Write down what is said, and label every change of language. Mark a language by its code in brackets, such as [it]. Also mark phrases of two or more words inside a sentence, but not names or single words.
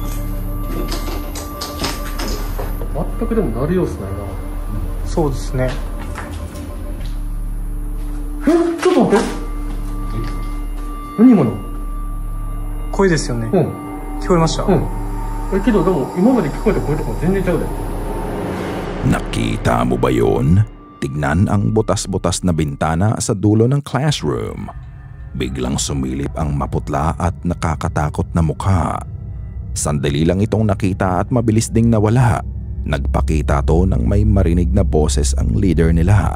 [ja] 全くでも鳴る様子ないな。そうですね。ちょっと待って。何今の？声ですよね。うん。聞こえました。うん。けどでも今まで聞こえた声とか全然ちゃうで。 [tl] Nakita mo ba yun? Tignan ang butas-butas na bintana sa dulo ng classroom. Biglang sumilip ang maputla at nakakatakot na mukha. Sandali lang itong nakita at mabilis ding nawala. Nagpakita to nang may marinig na boses ang leader nila.